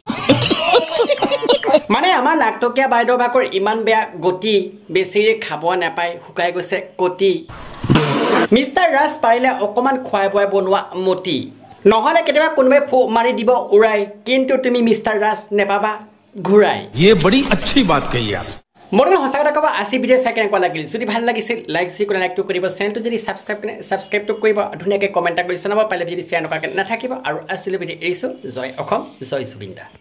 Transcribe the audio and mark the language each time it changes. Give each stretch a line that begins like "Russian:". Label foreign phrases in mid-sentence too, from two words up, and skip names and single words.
Assamese: মানে আমাৰ লাখটকীয়া বাইদেউ ভাগৰ ইমান বেয়া গতি বেছিৰে খাব নাপায় শুকাই গৈছে কটি মিষ্টাৰ ৰাজ পাৰিলে অকমান খুৱাই বুৱাই বনোৱা মতি নহ'লে কেতিয়াবা কোনোবাই ফু মাৰি দিব উৰাই কিন্তু তুমি মিষ্টাৰ ৰাজ নেপাবা ঘূৰাই
Hindi: ये बड़ी अच्छी बात कही आप
Assamese: মোৰ সঁচা কথা ক'ব আজি ভিডিঅ' চাই কেনেকুৱা লাগিল যদি ভাল লাগিছিল লাইকটো কৰিব চেনেলটো যদি ছাবস্ক্ৰাইবটো কৰিব ধুনীয়াকৈ কমেণ্ট কৰি জনাব পাৰিলে যদি শ্বেয়াৰ নকৰাকৈ নাথাকিব আৰু আজিলৈ ভিডিঅ' এৰিছোঁ জয় অসম জয় জুবিনদা